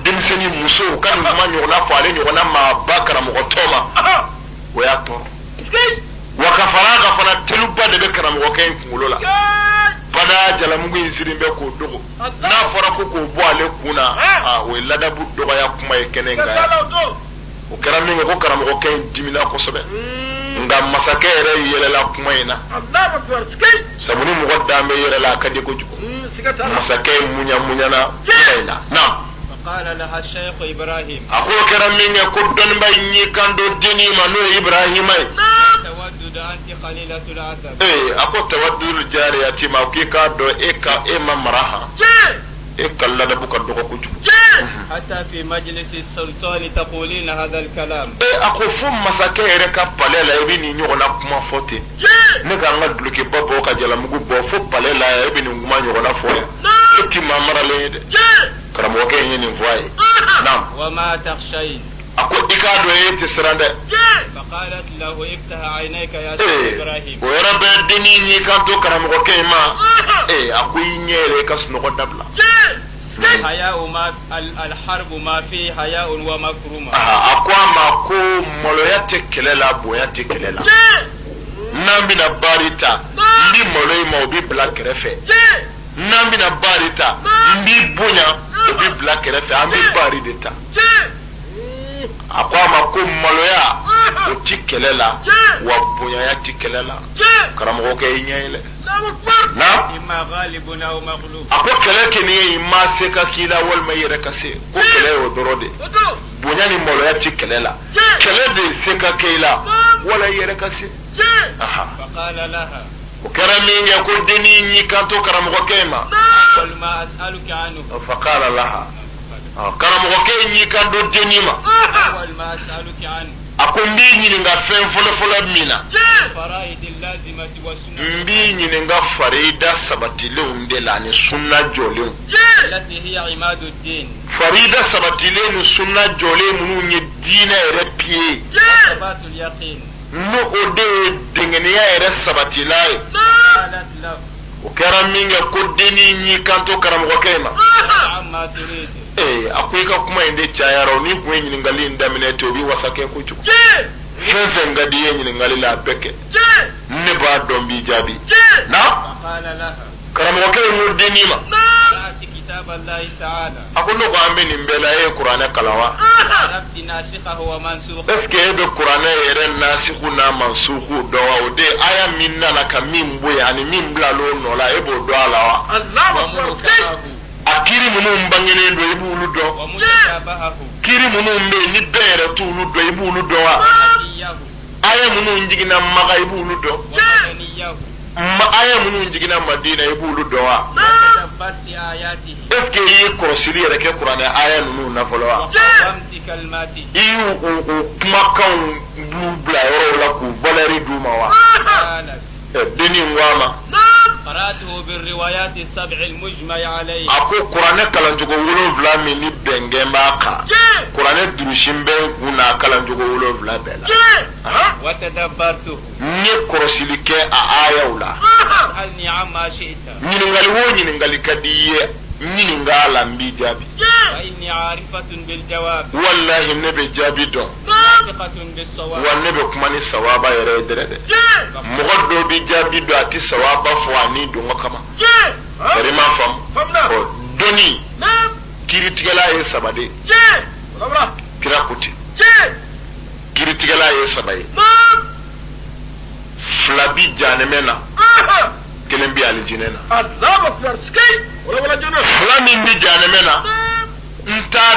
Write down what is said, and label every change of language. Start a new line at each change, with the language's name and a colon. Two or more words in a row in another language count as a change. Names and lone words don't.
Bambara: denmisɛnnin musow ka nin kuma ɲɔgɔnna fɔ ale ɲɔgɔnna maaba karamɔgɔtɔ ma o y'a tɔɔrɔ wa ka fara a ka fana teluba de bɛ karamɔgɔkɛ in kunkolo la bada jalamugu in sirin bɛ k'o dogo n'a fɔra ko k'o bɔ ale kun na o ye ladabu dɔgɔya kuma ye kɛnɛ in kan yan o kɛra min kɛ ko karamɔgɔkɛ in dimina kosɛbɛ nka masakɛ yɛrɛ yɛlɛla kuma in na sabu ni mɔgɔ dan bɛ yɛlɛla a ka di kojugu masakɛ muɲamuɲana kuma in na na
Arabic: فقال لها الشيخ إبراهيم
Bambara: a ko kɛra min kɛ ko dɔnniba in y'i kan do denni ma n'o ye ibrahima ye
Arabic: تودد أنت قليلة العذاب
Bambara: a ko tawaddul jariyati ma k'i k'a dɔn e ma mara han e ka ladabu ka dɔgɔ kojugu
Arabic: حتى في مجلس السلطان تقولين هذا الكلام
Bambara: a ko fo masakɛ yɛrɛ ka palais la i bɛ nin ɲɔgɔnna kuma fɔ ten ne k'an ka dulokiba bɔ ka jalamugu bɔ fo palais la e bɛ nin kuma ɲɔgɔnna fɔ yan e ti maa maralen ye dɛ karamɔgɔ kɛ in ye nin fɔ a ye naam
Arabic: وما تخشين
Bambara: a ko i k'a dɔn e tɛ siran dɛ
Arabic: فقالت له افتح عينيك يا سيد إبراهيم
Bambara: o yɔrɔ bɛ dennin ɲi kan to karamɔgɔ kɛ in ma a ko i ɲɛ yɛrɛ i ka sunɔgɔ dabila
Arabic: حياء ما الحرب ما فيه حياء ومكرمة
Bambara: a ko a ma ko maloya tɛ kɛlɛ la bonya tɛ kɛlɛ la n'an bɛna baari ta n bɛ malo in ma o bɛ bila kɛrɛfɛ n'an bɛna baari ta n bɛ bonya o bɛ bila kɛrɛfɛ an bɛ baari de ta a ko a ma ko maloya o ti kɛlɛ la wa bonyaya ti kɛlɛ la karamɔgɔ kɛ i ɲɛ yɛlɛ na
Arabic: إما غالب أو مغلوب
Bambara: a ko kɛlɛ kɛ ni ye i ma se ka k'i la walima i yɛrɛ ka se ko kɛlɛ y'o dɔrɔn de bonya ni maloya ti kɛlɛ la kɛlɛ de se ka kɛ i la wala i yɛrɛ ka se
Arabic: فقال لها
Bambara: o kɛra min kɛ ko dennin y'i kanto karamɔgɔ kɛ in ma
Arabic: قل ما أسألك عنه فقال لها
Bambara: karamɔgɔ kɛ in y'i kanto dennin ma
Arabic: أول ما أسألك عنه
Bambara: a ko n b'i ɲininka fɛn fɔlɔfɔlɔ min na
Arabic: فرائد اللازمة والسنة
Bambara: n b'i ɲininka farida sabatilenw de la ani sunna jɔlenw
Arabic: التي هي عماد الدين
Bambara: farida sabatilen ni sunna jɔlen minnu ye diinɛ yɛrɛ piye
Arabic: وثبات اليقين
Bambara: n'o o de ye dengeniya yɛrɛ sabatila ye
Arabic: قالت له
Bambara: o kɛra min kɛ ko dennin y'i kanto karamɔgɔkɛ in ma
Arabic: عما تريد
Bambara: a ko i ka kuma in de cayara o ni kun ye ɲininkali in daminɛ ten o bɛ wasa kɛ kojugu fɛn fɛn ka di i ye ɲininkali la a bɛɛ kɛ ne b'a dɔn b'i jaabi na
Arabic: فقال لها
Bambara: karamɔgɔkɛ in ko dennin ma
Arabic: قرأت كتاب الله تعالى
Bambara: a ko ne ko an bɛ nin bɛɛ la e ye kuranɛ kalan wa
Arabic: عرفت ناسخه ومنسوخه
French: est ce que
Bambara: e bɛ kuranɛ yɛrɛ nasiku n'a mansuku dɔn wa o de aya min nana ka min bɔ yen ani min bila l'o nɔ la e b'o dɔn a la wa
Arabic: ومحكمه
Bambara: a kiri minnu bangenen don i b'olu dɔn
Arabic: ومتشابهه
Bambara: kiri minnu bɛ yen ni bɛɛ yɛrɛ t'olu dɔn i b'olu dɔn wa
Arabic: ومكيه
Bambara: aya minnu jiginna Maga i b'olu dɔn
Arabic: ومدنيه
Bambara: aya minnu jiginna Madina i b'olu dɔn wa
Arabic: وتدبرت آياته
French: est ce que
Bambara: i ye kɔlɔsili yɛrɛ kɛ kuranɛ aya ninnu na fɔlɔ wa
Arabic: وقومت كلماته
Bambara: i y'u o kumakanw b'u bila yɔrɔw la k'u valeur d'u ma wa
Arabic: قالت
Bambara: dennin ko a ma
Arabic: قرأته بالروايات السبع المجمع عليه
Bambara: a ko kuranɛ kalancogo 7 min ni bɛnkɛ b'a kan kuranɛ durusin bɛ n kun na kalancogo 7 bɛɛ la
Arabic: وتدبرته
Bambara: n ye kɔlɔsili kɛ a ayaw la
Arabic: اسألني عما شئت
Bambara: ɲininkali o ɲininkali ka di i ye ɲininka la n b'i jaabi
Arabic: وإني عارفة بالجواب
Bambara: walahi ne bɛ jaabi dɔn
Arabic: ناطقة بالصواب
Bambara: wa ne bɛ kuma ni sawaba yɛrɛ ye dɛrɛ dɛ mɔgɔ dɔw bɛ jaabi dɔn a tɛ sawaba fɔ a ni dɔngɔ kama yɛrɛ ma faamu dɔnni kiritigɛla ye 3 de kira ko ten kiritigɛla ye 3 ye 2 bi jahanɛmɛ na 1 bi alijinɛ na 2 min bi jahanɛmɛ na n t'a